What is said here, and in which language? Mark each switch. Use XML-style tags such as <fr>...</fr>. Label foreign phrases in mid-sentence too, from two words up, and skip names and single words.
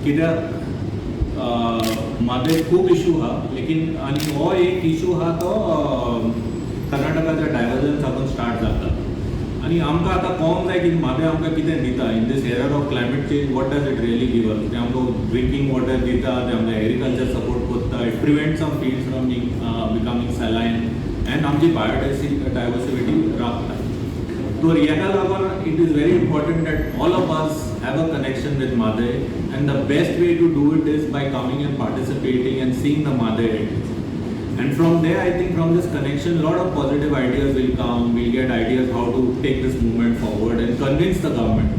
<kok>कित्याक म्हादय खूब इशू हा, लेकिन आनी हो एक इशू हा तो कर्नाटकाच्या डायवर्जन साकून स्टार्ट जाता. आनी आमकां आतां कळोंक जाय की म्हादय आमकां कितें दिता</kok> <en>in this error of climate change. what does it really give us?</en> <kok>ते आमकां</kok> <en>drinking water</en> <kok>दिता, ते आमकां</kok> <en>agriculture support</en> <kok>करता,</kok> <en>it prevent some fields from becoming saline and आमची बायोडायवर्सिटी राखता. So</en> <kok>हेका लागून</kok> <en>it is very important that all of us have a connection with Mhadei, and the best way to do it is by coming and participating and seeing the Mhadei. And from there, I think from this connection, a lot of positive ideas will come. We'll get ideas how to take this movement forward and convince the government.</en>